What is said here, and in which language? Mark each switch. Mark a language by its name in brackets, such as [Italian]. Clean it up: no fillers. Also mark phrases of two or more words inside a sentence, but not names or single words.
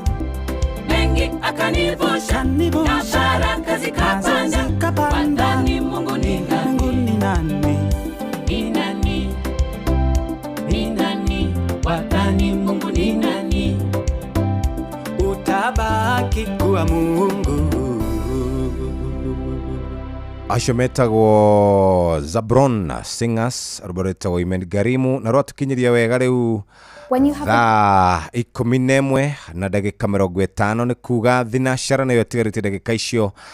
[Swahili] Mengi akanivusha na baraka zikapanda, wadhani Mungu ni nani? Mungu ni nani? Ni nani? Ni nani? Wadhani Mungu ni nani? Utabaki kuwa Mungu. [Kikuyu] acio metagwo Zabron Singers ruboretagwo Imen Garimu na rwatukinyiria wega riu thaa 11 na ndagika 50 ni kuga thinashara nayo tigarite ndagika icio